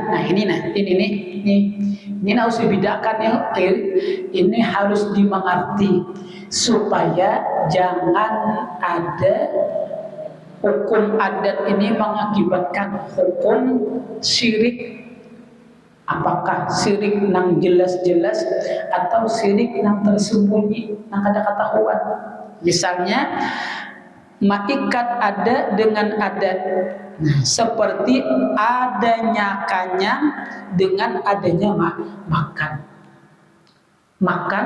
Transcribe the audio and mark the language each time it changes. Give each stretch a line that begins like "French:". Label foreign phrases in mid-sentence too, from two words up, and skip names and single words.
Indonesian: Nah ini harus dibedakan ya. Ini harus dimengerti supaya jangan ada hukum adat ini mengakibatkan hukum syirik.
Banjar: Apakah syirik nang jelas-jelas atau syirik nang tersembunyi nang kada ketahuan.
Indonesian: Misalnya maikat ada dengan adat. Nah, seperti adanya kanyang dengan adanya makan.